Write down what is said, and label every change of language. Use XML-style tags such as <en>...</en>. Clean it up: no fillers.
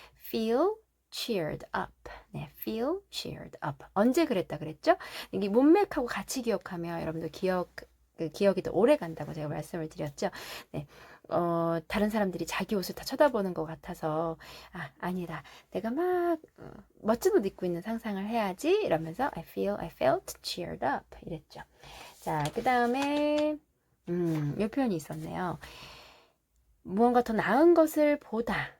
<en>feel cheered up. 네, feel cheered up.</en> <ko>언제 그랬다 그랬죠? 이게 문맥하고 같이 기억하면 여러분들 기억이 더 오래 간다고 제가 말씀을 드렸죠. 네, 다른 사람들이 자기 옷을 다 쳐다보는 것 같아서, 아니다. 내가 막, 멋진 옷 입고 있는 상상을 해야지. 이러면서,</ko> <en>I felt cheered up.</en> <ko>이랬죠. 자, 그 다음에, 이 표현이 있었네요. 무언가 더 나은 것을 보다.</ko>